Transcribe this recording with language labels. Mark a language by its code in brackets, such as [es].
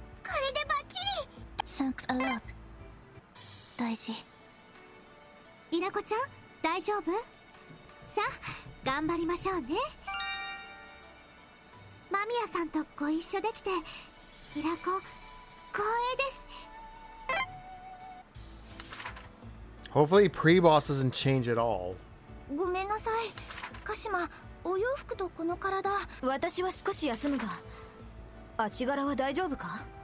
[ja] これでバッチリ。 [en] Thanks a lot。 [ja] 大事。ミラコちゃん、大丈夫？さあ、頑張りましょうね。間宮さんとご一緒できて、ミラコ、光栄です。 [en] Hopefully pre-boss doesn't change at all. [ja] ごめんなさい。鹿島、お洋服とこの体。私は少し休むが、足柄は大丈夫か？